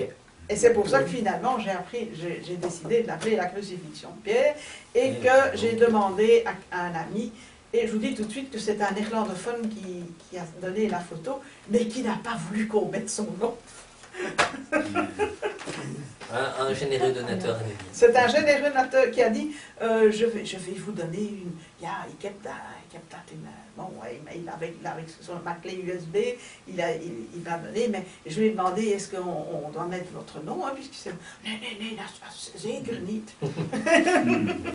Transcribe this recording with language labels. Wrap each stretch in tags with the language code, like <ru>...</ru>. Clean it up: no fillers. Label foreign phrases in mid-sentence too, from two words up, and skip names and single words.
<fr>Et c'est pour ça que finalement, j'ai décidé de l'appeler la crucifixion de Pierre, et que j'ai demandé à un ami, et je vous dis tout de suite que c'est un néerlandophone qui a donné la photo, mais qui n'a pas voulu qu'on mette son nom. Un généreux donateur anonyme. C'est un généreux donateur qui a dit je vais vous donner une.</fr> <nl>Ja, ik heb dat in.</nl> <fr>Bon, avec ma clé USB, il m'a donné, mais je lui ai demandé est-ce qu'on doit mettre votre nom, hein, puisque c'est.</fr> <nl>Nee, dat was zeker niet.</nl>